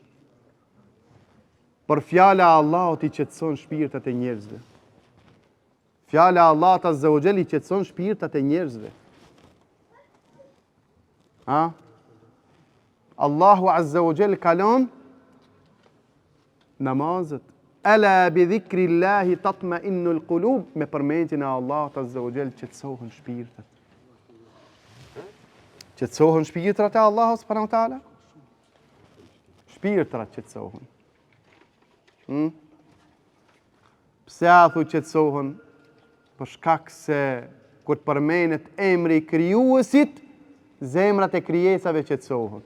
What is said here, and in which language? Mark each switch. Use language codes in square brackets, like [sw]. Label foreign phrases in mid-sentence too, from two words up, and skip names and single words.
[sq] Por fjala e Allahut i qetëson shpirtat e njerëzve. Fjala e Allahut [ar] عز وجل [sq] i qetëson shpirtat e njerëzve. Allahu [ar] عز وجل [sq] kalon namazet. [ar] ألا بذكر الله تطمئن القلوب. [sq] Me përmendjen e Allahut [ar] عز وجل [sq] qetësohen shpirtat. Qetësohen shpirtrat e Allahut [ar] سبحانه وتعالى. [sq] Shpirtrat qetësohen. Pse a thu qetësohen? Për shkak se kur të përmenet emri i krijuesit, zemrat e krijesave qetësohen.